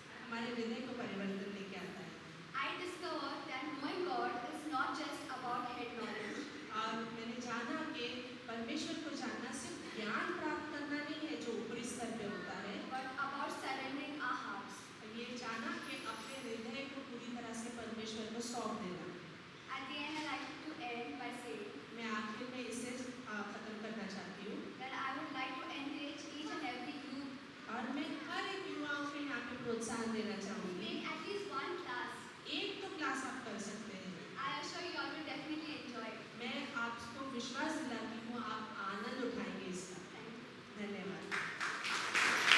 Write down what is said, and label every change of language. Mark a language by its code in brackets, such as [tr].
[hi] हमारे हृदय को परिवर्तन लेके आता है। [en] I discovered that knowing God is not just about head knowledge. [hi] और मैंने जाना कि परमेश्वर को जानना सिर्फ ज्ञान प्राप्त करना नहीं है जो ऊपरी स्तर पे होता है, [en] But about surrendering our hearts. [hi] ये जाना कि अपने हृदय को पूरी तरह से परमेश्वर को सौंप देना। [en] At the end, I like to end by saying [hi] मैं आखिर में इसे खत्म करना चाहती हूँ [en] that I would like to encourage each and every youth [hi] और मैं हर एक युवाओं को यहाँ पे प्रोत्साहन देना [en] to [hi] चाहूँगी। [en] take at least one class. [hi] एक तो क्लास आप कर सकते हैं। [en] I assure you all will definitely enjoy it. [hi] मैं आपको विश्वास दिलाती हूँ आप आनंद उठाएंगे इसका। [en] Thank you. [hi] धन्यवाद।